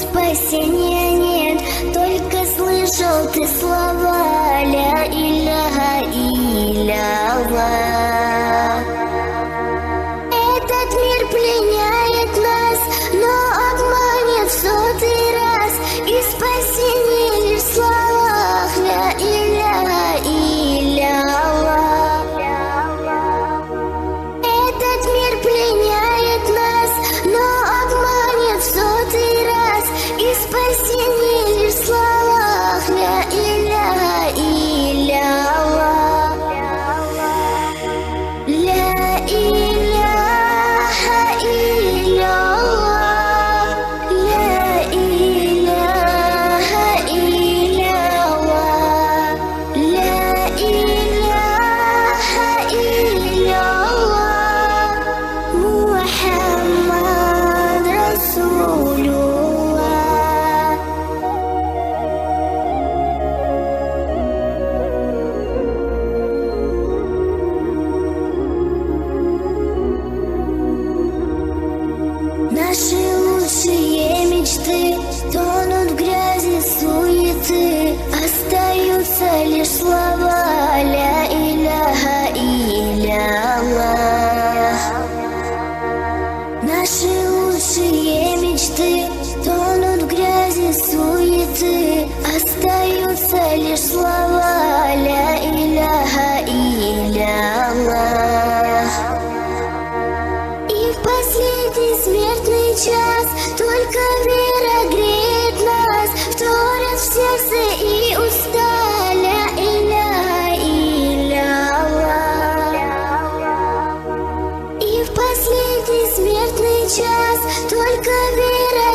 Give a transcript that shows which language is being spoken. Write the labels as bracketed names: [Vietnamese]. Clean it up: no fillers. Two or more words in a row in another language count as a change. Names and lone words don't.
[Russian] спасения нет, только слышал ты слова [Arabic] لا إله إلا الله. [Russian] Этот мир пленяет нас, но обманет в 100-й раз, и спасение лишь в словах [Arabic] لا إله إلا الله. [Russian] Этот мир пленяет нас, но обманет в 100-й раз, и спасение лишь в словах [Arabic] لا إله إلا الله. لا إله إلا الله، لا إله إلا الله، لا إله إلا الله، محمد رسول الله. [Russian] Наши лучшие мечты тонут в грязи суеты, остаются лишь слова [Arabic] لا إله إلا الله. [Russian] Наши лучшие мечты тонут в грязи суеты, остаются лишь слова [Arabic] لا إله إلا الله. [Russian] И в последний смертный час только вера греет нас, вторят в сердце и уста [Arabic] لا إله إلا الله. [Russian] И в последний смертный час только вера